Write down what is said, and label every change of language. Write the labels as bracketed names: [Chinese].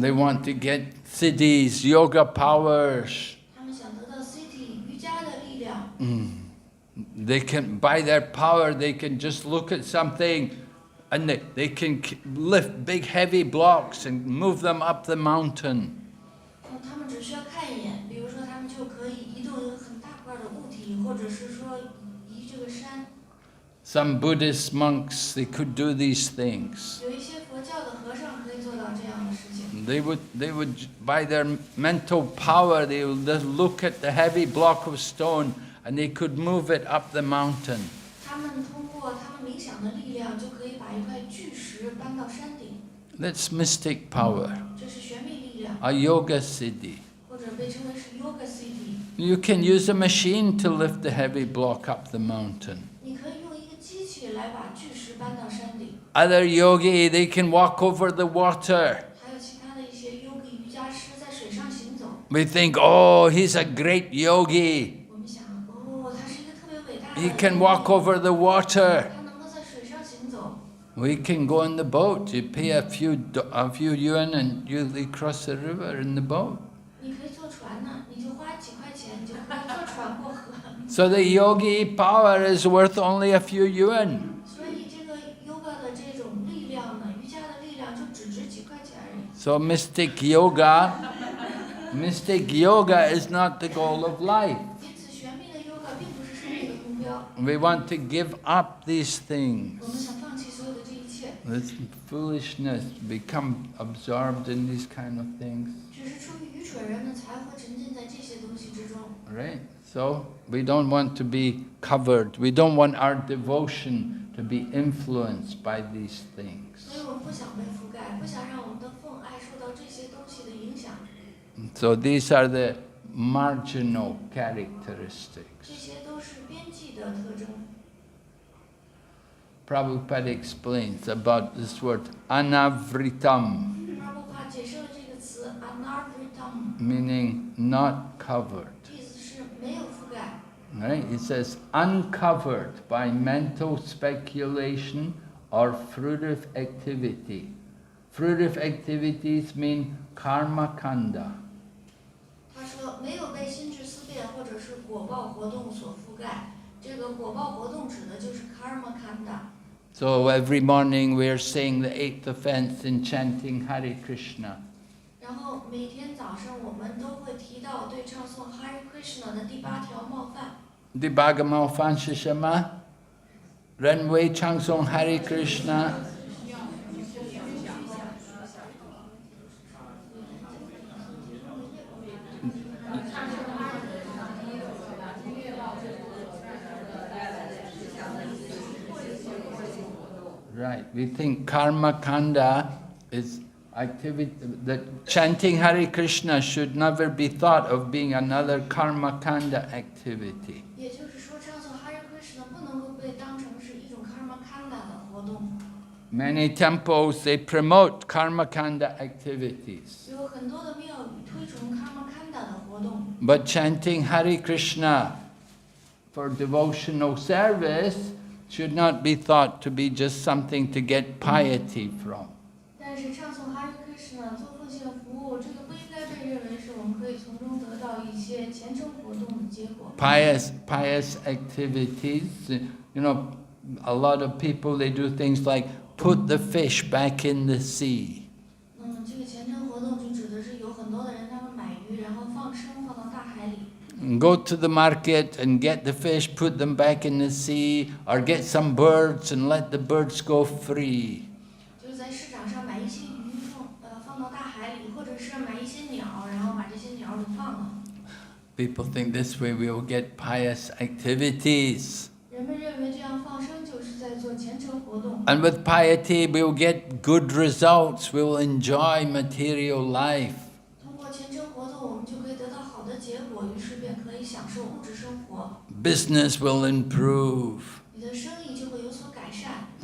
[English] They want to get siddhis, yoga powers. [Chinese] 他们想得到 city 瑜伽的力量。 [English] They can, by their power, they can just look at something and they can lift big heavy blocks and move them up the mountain. [Chinese] 他们只需要看一眼，比如说他们就可以移动一个很大块的物体，或者是说移这个山。 [English] Some Buddhist monks, they could do these things. [Chinese] 有一些佛教的和尚可以做到这样的事情。 [English] They would, by their mental power, they would just look at the heavy block of stone and they could move it up the mountain. [Chinese] 他们通过他们冥想的力量，就可以把一块巨石搬到山顶。 [English] That's mystic power, [Chinese] 这是玄秘力量， [English] a yoga siddhi. [Chinese] 或者被称为是 yoga city。 [English] You can use a machine to lift the heavy block up the mountain. [Chinese] 你可以用一个机器来把巨石搬到山顶。 [English] Other yogi, they can walk over the water. [Chinese] 还有其他的一些 yogi 瑜伽师在水上行走。 [English] We think, oh, he's a great yogi. [Chinese] 我们想，哦，他是一个特别伟大的 [English] He [Chinese] 人。 [English] can walk over the water. [Chinese] 他能够在水上行走。 [English] We can go in the boat. You pay a few yuan and you cross the river in the boat. [Chinese] 你可以坐船呢，你就花几块钱，你就可以坐船过河。 [English] So the yogi power is worth only a few yuan. [Chinese] 所以这个 yoga 的这种力量呢，瑜伽的力量就只值几块钱而已。 [English] So mystic yoga is not the goal of life. [Chinese] 因此，玄秘的 yoga 并不是生命的目标。 [English] We want to give up these things. [Chinese] 我们想放弃所有的这一切， [English] This foolishness, become absorbed in these kind of things. [Chinese] 只是出于愚蠢人们才会沉浸在这些东西之中。 [English] Right? So we don't want to be covered. We don't want our devotion to be influenced by these things. [Chinese] 所以我们不想被覆盖，不想让我们的奉爱受到这些东西的影响。 [English] So these are the marginal [Chinese] 这 [English] characteristics. [Chinese] 些都是边际的特征。 [English] Prabhupada explains about this word anavritam, [Chinese] 阿布帕解释了这个词 anavritam， [English] meaning not covered. [Chinese] 意思是没有覆盖。 [English] Right? It says uncovered by mental speculation or fruitive activity. Fruitive activities mean karma kanda. [Chinese] 他说没有被心智思辨或者是果报活动所覆盖。这个果报活动指的就是 karma kanda。 [English] So every morning we are saying the 8th offense in chanting Hare Krishna. [Chinese] 然后每天早上我们都会提到对唱诵 Hare Krishna 的第8条冒犯。 Di Bhagavad Shishama, Renwei Changsong Hare Krishna. [English] Right. We think karma kanda is activity, that chanting Hare Krishna should never be thought of being another karma kanda activity. [Chinese] 也就是说，唱诵 Hare Krishna 不能够被当成是一种 karma kanda 的活动。 [English] Many temples, they promote karma kanda activities. [Chinese] 有很多的庙宇推崇 karma kanda 的活动。 [English] But chanting Hare Krishna for devotional service should not be thought to be just something to get piety from. [Chinese] 但是唱诵 Hare Krishna 做奉献服务，这个不应该被认为是我们可以从中得到一些虔诚活动的结果。 [English] Pious activities, you know, a lot of people, they do things like put the fish back in the sea. [Chinese] 这个虔诚活动就指的是有很多的人，他们买鱼，然后放生放到大海里。 [English] And go to the market and get the fish, put them back in the sea, or get some birds and let the birds go free. [Chinese] 就是在市场上买一些鱼放到大海里，或者是买一些鸟，然后把这些鸟给放了。 [English] People think this way we will get pious activities. [Chinese] 人们认为这样放生就是在做虔诚活动。 [English] And with piety we will get good results, we will enjoy material life. [Chinese] 通过虔诚活动，我们就可以得到好的结果，于是便可以享受物质生活。 [English] Business will improve. [Chinese] 你的生意就会有所改善。